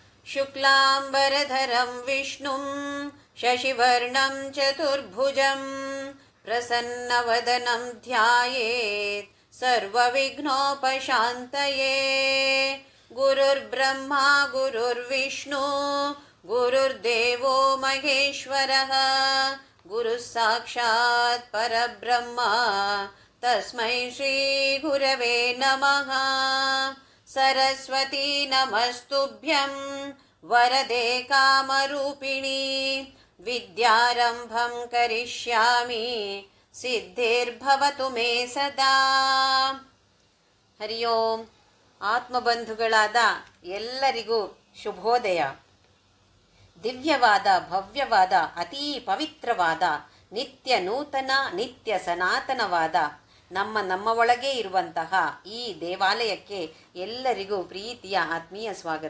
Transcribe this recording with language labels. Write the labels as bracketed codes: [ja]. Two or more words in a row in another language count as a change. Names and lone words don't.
[sa] ಶುಕ್ಲಾಂಬರಧರಂ ವಿಷ್ಣುಂ ಶಶಿವರ್ಣಂ ಚತುರ್ಭುಜಂ ಪ್ರಸನ್ನವದನಂ ಧ್ಯಾಯೇತ್ ಸರ್ವವಿಘ್ನೋಪಶಾಂತಯೇ. ಗುರುರ್ಬ್ರಹ್ಮ ಗುರುರ್ವಿಷ್ಣು ಗುರುರ್ದೇವೋ ಮಹೇಶ್ವರಃ ಗುರುಃ ಸಾಕ್ಷಾತ್ ಪರಬ್ರಹ್ಮ ತಸ್ಮೈ ಶ್ರೀ ಗುರವೇ ನಮಃ. ಸರಸ್ವತೀ ನಮಸ್ತುಭ್ಯಂ ವರದೆ ಕಾಮರೂಪಿಣಿ ವಿದ್ಯಾರಂಭಂ ಕರಿಷ್ಯಾಮಿ ಸಿದ್ಧಿರ್ಭವತು ಮೇ ಸದಾ. ಹರಿ ಓಂ. [kn] ಆತ್ಮಬಂಧುಗಳಾದ ಎಲ್ಲರಿಗೂ ಶುಭೋದಯ. ದಿವ್ಯವಾದ, ಭವ್ಯವಾದ, ಅತೀ ಪವಿತ್ರವಾದ, ನಿತ್ಯ ನೂತನ, ನಿತ್ಯ ಸನಾತನವಾದ ನಮ್ಮ ಒಳಗೆ ಇರುವಂತಹ ಈ ದೇವಾಲಯಕ್ಕೆ ಎಲ್ಲರಿಗೂ ಪ್ರೀತಿಯ ಆತ್ಮೀಯ ಸ್ವಾಗತ.